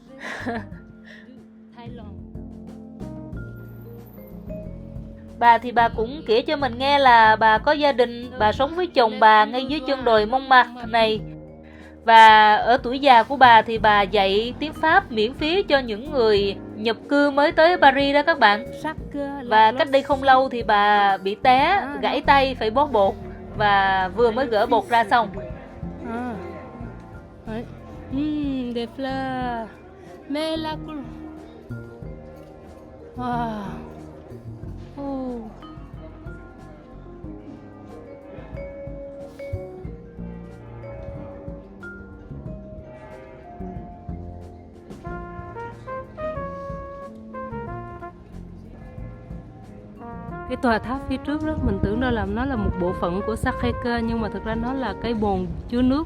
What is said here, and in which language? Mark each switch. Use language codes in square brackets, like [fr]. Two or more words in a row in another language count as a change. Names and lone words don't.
[vi] Bà thì bà cũng kể cho mình nghe là bà có gia đình, bà sống với chồng bà ngay dưới chân đồi Montmartre này. Và ở tuổi già của bà thì bà dạy tiếng Pháp miễn phí cho những người nhập cư mới tới Paris đó các bạn. Và cách đây không lâu thì bà bị té, gãy tay phải bó bột và vừa mới gỡ bột ra xong. [fr] Des fleurs. Mais la couleur. Wow. Oh. [vi] Cái tòa tháp phía trước đó mình tưởng đâu là nó là một bộ phận của Sacré-Cœur, nhưng mà thực ra nó là cái bồn chứa nước.